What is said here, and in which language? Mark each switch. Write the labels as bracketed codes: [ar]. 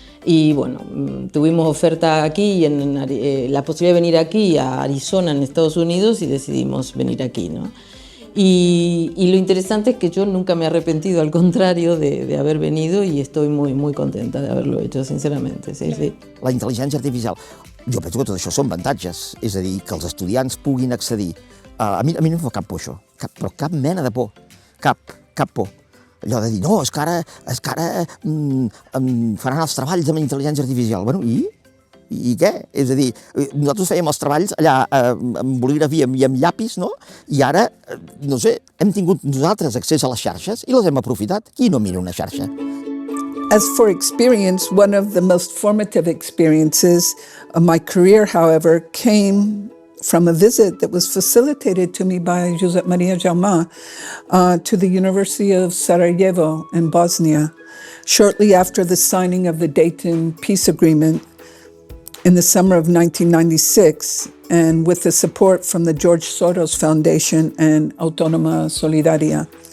[es] Y bueno, tuvimos oferta aquí, la posibilidad de venir aquí a Arizona, en Estados Unidos, y decidimos venir aquí, ¿no? Y lo interesante es que yo nunca me he arrepentido, al contrario, de haber venido, y estoy muy, muy contenta de haberlo hecho, sinceramente. Sí, sí. [ca] La intel·ligència artificial, jo penso que tot això són avantatges, és a dir, que els estudiants puguin accedir. A mi no em fa cap por això, però cap mena de por, cap por. Allò de dir, no, és que ara faran els treballs amb intel·ligència artificial. Bueno, i què? És a dir, nosaltres fèiem els treballs allà amb bolígrafia i amb llapis, no? I ara, no sé, hem tingut nosaltres accés a les xarxes i les hem aprofitat. Qui no mira una xarxa? [en] As for experience, one of the most formative experiences of my career, however, came from a visit that was facilitated to me by Josep Maria Jaume to the University of Sarajevo in Bosnia, shortly after the signing of the Dayton Peace Agreement in the summer of 1996, and with the support from the George Soros Foundation and Autónoma Solidaria.